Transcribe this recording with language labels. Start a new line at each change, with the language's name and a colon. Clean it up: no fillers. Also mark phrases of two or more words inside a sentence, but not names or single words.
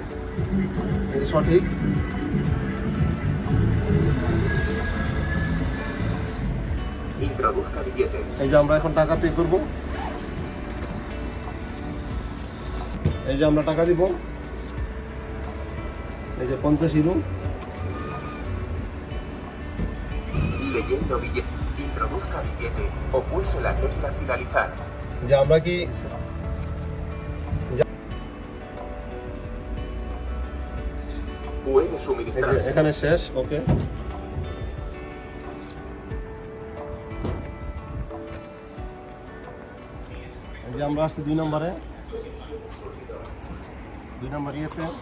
Bangla: এই সঠিক, এই যে আমরা এখন টাকা পে করব। এই যে আমরা টাকা দিব, এই যে 50 ইউরো।
Spanish: Leyendo billete. Introduzca billete o pulse la tecla finalizar.
Bangla: যে আমরা কি
Spanish: Puede suministrarse.
Bangla: এখানে শেষ। ওকে, এই যে আমরা আসছি 2 নম্বরে, 2 নম্বর ইয়েতে।